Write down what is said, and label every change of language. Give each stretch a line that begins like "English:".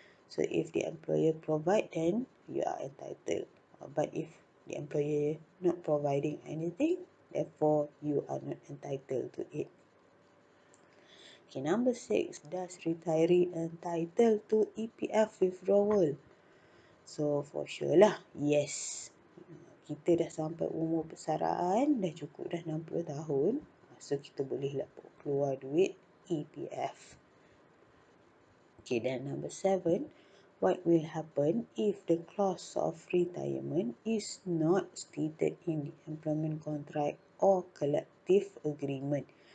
English: So if the employer provide, then you are entitled. But if the employer not providing anything, therefore you are not entitled to it. Okay, number 6, does retiree entitled to EPF withdrawal? So for sure lah, yes.
Malay: Kita dah sampai umur persaraan, dah cukup dah 60 tahun. So kita boleh lah keluar duit EPF.
English: Okay, then number 7, what will happen if the clause of retirement is not stated in the employment contract or collective agreement?